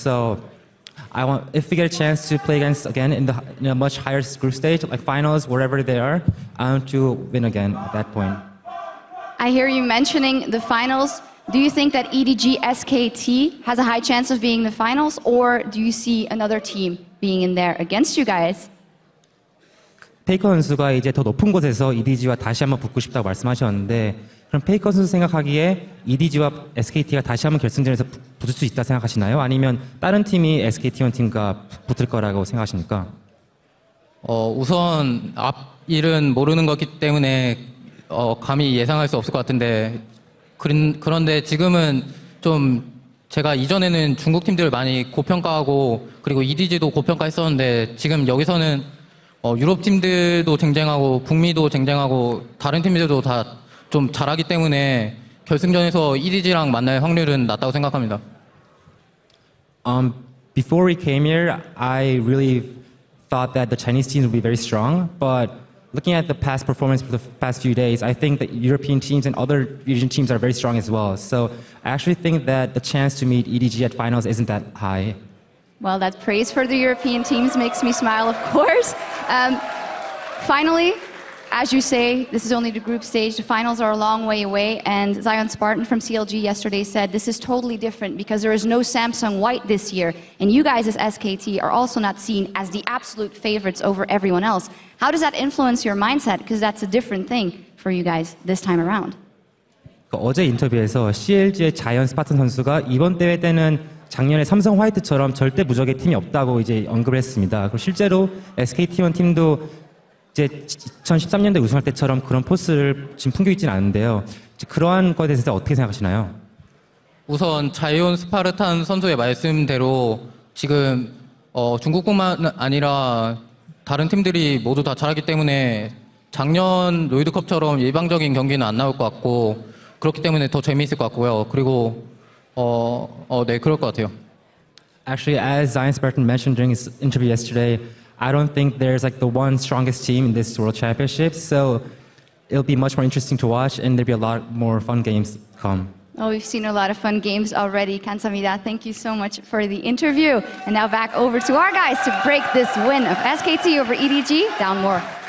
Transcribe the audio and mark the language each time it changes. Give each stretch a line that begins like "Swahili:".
English: So, if we get a chance to play again in a much higher group stage, like finals, wherever they are, I want to win again at that point. I hear you mentioning the finals. Do you think that EDG SKT has a high chance of being the finals, or do you see another team being in there against you guys?
Korean: 페이커 선수가 이제 더 높은 곳에서 EDG와 다시 한번 붙고 싶다고 말씀하셨는데 그럼 페이커 선수 생각하기에 EDG와 SKT가 다시 한번 결승전에서 붙을 수 있다 생각하시나요? 아니면 다른 팀이 SKT1 팀과 붙을 거라고 생각하십니까? 우선 앞일은 모르는 거기 때문에 감히 예상할 수 없을 것 같은데 그런데 지금은 좀 제가 이전에는 중국 팀들을 많이 고평가하고 그리고 EDG도 고평가했었는데 지금 여기서는 유럽 팀들도 쟁쟁하고 북미도 쟁쟁하고 다른 팀들도 다 좀 잘하기 때문에 결승전에서 EDG랑 만날 확률은 낮다고 생각합니다.
English: Before we came here, I really thought that the Chinese teams would be very strong, but looking at the past performance for the past few days, I think that European teams and other Asian teams are very strong as well. So I actually think that the chance to meet EDG at finals isn't that high. Well, that praise for the European teams makes me smile, of course. Finally, as you say, this is only the group stage. The finals are a long way away. And Zion Spartan from CLG yesterday said this is totally different because there is no Samsung White this year. And you guys as SKT are also not seen as the absolute favorites over everyone else. How does that influence your mindset? Because that's a different thing for you guys this time around.
Korean: 어제 인터뷰에서 CLG의 자이언 스파튼 선수가 이번 대회 때는 작년에 삼성 화이트처럼 절대 무적의 팀이 없다고 이제 언급을 했습니다. 그리고 실제로 SKT1 팀도 이제 2013년대 우승할 때처럼 그런 포스를 지금 풍기고 있지는 않은데요. 그러한 것에 대해서 어떻게 생각하시나요? 우선 자이온 스파르탄 선수의 말씀대로 지금 중국뿐만 아니라 다른 팀들이 모두 다 잘하기 때문에 작년 롤드컵처럼 일방적인 경기는 안 나올 것 같고 그렇기 때문에 더 재미있을 것 같고요. 그리고 네, 그럴 것 같아요.
English: Actually, as Zion Spartan mentioned during his interview yesterday, I don't think there's like the one strongest team in this World Championship. So it'll be much more interesting to watch, and there'll be a lot more fun games to come. Oh, we've seen a lot of fun games already.
Korean: 감사합니다.
English: Thank you so much for the interview. And now back over to our guys to break this win of SKT over EDG down more.